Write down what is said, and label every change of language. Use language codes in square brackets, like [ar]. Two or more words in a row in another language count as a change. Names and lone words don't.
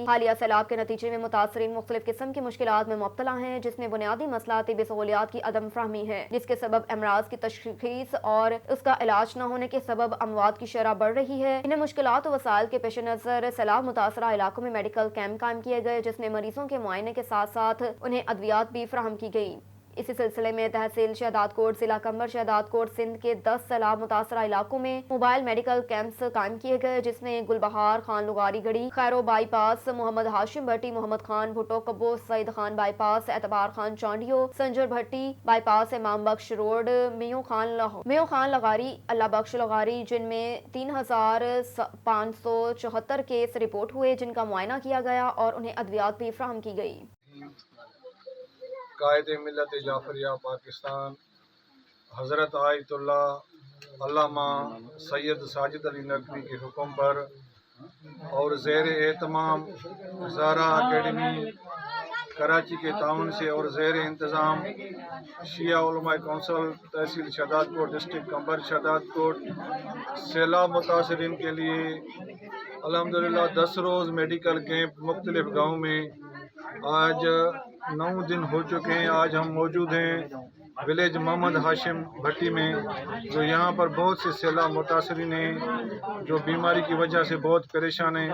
[ur] حالیہ سیلاب کے نتیجے میں متاثرین مختلف قسم کی مشکلات میں مبتلا ہیں، جس میں بنیادی مسئلہ طبی سہولیات کی عدم فہمی ہے، جس کے سبب امراض کی تشخیص اور اس کا علاج نہ ہونے کے سبب اموات کی شرح بڑھ رہی ہے. انہیں مشکلات اور وسائل کے پیش نظر سیلاب متاثرہ علاقوں میں [en] medical camp [ur] قائم کیے گئے، جس میں مریضوں کے معائنے کے ساتھ ساتھ انہیں ادویات بھی فراہم کی گئی. اسی سلسلے میں تحصیل شہداد کوٹ، ضلع قمبر شہداد کوٹ سندھ کے 10 سیلاب متاثرہ علاقوں میں [en] mobile medical camps [ur] قائم کیے گئے، جس میں گلبہار، خان لغاری گڑھی، خیرو بائی پاس، محمد ہاشم بھٹی، محمد خان بھٹو کبو، سعید خان بائی پاس، اعتبار خان چانڈیو، سنجر بھٹی بائی پاس، امام بخش روڈ، میو خان لغاری، اللہ بخش لغاری, جن میں 3574 [en] case report [ur] ہوئے، جن کا معائنہ کیا گیا اور انہیں ادویات بھی فراہم کی گئی. قائد ملت جعفریہ پاکستان حضرت آیت اللہ علامہ سید ساجد علی نقوی کے حکم پر اور زیر اہتمام زہرا اکیڈمی کراچی کے تعاون سے اور زیر انتظام شیعہ علماء کونسل تحصیل شہداد کوٹ، ڈسٹرکٹ قمبر شہداد کوٹ سیلاب متاثرین کے لیے الحمدللہ 10 روز [en] medical camp [ur] مختلف گاؤں میں آج 9 دن ہو چکے ہیں. آج ہم موجود ہیں ولیج محمد ہاشم بھٹی میں، جو یہاں پر بہت سے سیلاب متاثرین ہیں جو بیماری کی وجہ سے بہت پریشان ہیں.